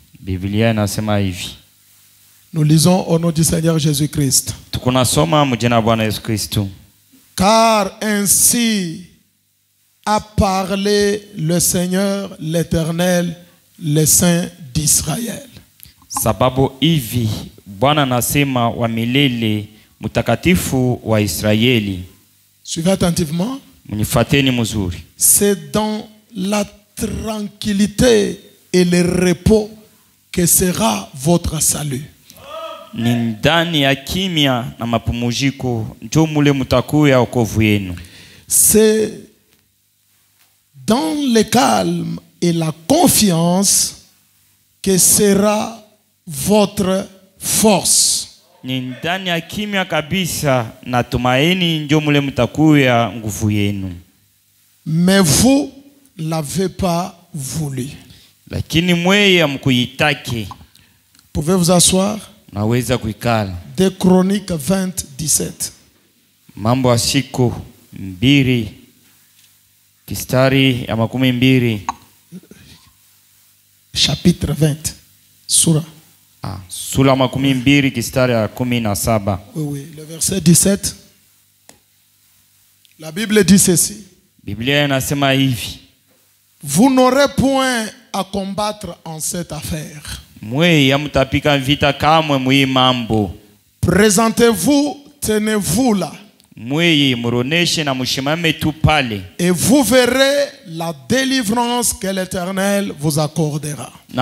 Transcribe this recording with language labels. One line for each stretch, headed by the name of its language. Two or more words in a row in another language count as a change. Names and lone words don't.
French: Nous lisons au nom du Seigneur Jésus-Christ. Car ainsi a parlé le Seigneur, l'Éternel, le Saint d'Israël.
Swahili: Sababu hivi Bwana nasema wa milele mtakatifu wa Israeli.
French: Suivez attentivement.
Swahili: Munifateni mzuri.
French: C'est dans la tranquillité et le repos que sera votre salut.
Swahili: Ni ndani ya kimya na mapumziko ndio mule mtakuya wokovu wenu.
French: C'est dans le calme et la confiance que sera votre force.
Swahili: Ni ndani ya kimya kabisa na tumaini ndio mule mtakuya nguvu yenu.
French: Mais vous l'avez pas voulu.
Swahili: Lakini mweye mkuitaki.
French: Pouvez vous asseoir?
Swahili: Naweza kuikala.
French: De Chroniques 20:17.
Swahili: Mambo ya siku 2 kistari ya 12.
French: Chapitre 20. Sura.
Swahili: Sura 12 kistari ya 17.
French: Oui, le verset 17. La Bible dit ceci.
Swahili: Biblia inasema hivi.
French: Vous n'aurez point à combattre en cette affaire. Présentez-vous, tenez-vous là. Et vous verrez la délivrance que l'Éternel vous accordera.